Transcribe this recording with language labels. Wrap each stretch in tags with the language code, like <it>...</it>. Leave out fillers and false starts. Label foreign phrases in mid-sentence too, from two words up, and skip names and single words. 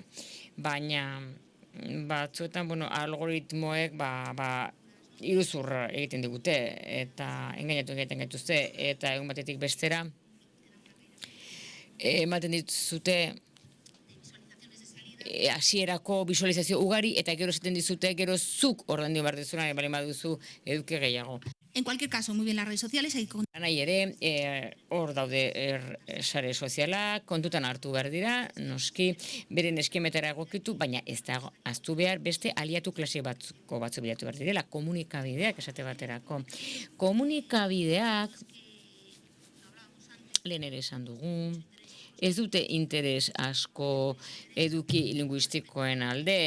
<eu>Baina, batzuetan, algoritmoek, iruzur egiten digute, eta engainatu egiten gaituzte, eta egun batetik bestera, ematen dituzute, hasierako visualizazio ugari, eta gero esaten dizute, gero zuk ordaindu behar duzuna, bali baduzu eduki gehiago.</eu> <es>En cualquier caso, muy bien las redes sociales.</es> <eu>Nahi ere, hor daude sare sozialak, kontutan hartu behar dira, noski, beren eskemetara egokitu, baina ez da aztu behar beste aliatu klase batzu bilatu behar direla, komunikabideak esate baterako. Komunikabideak, lehen ere esan dugu, ez dute interes asko eduki linguistikoen alde.</eu>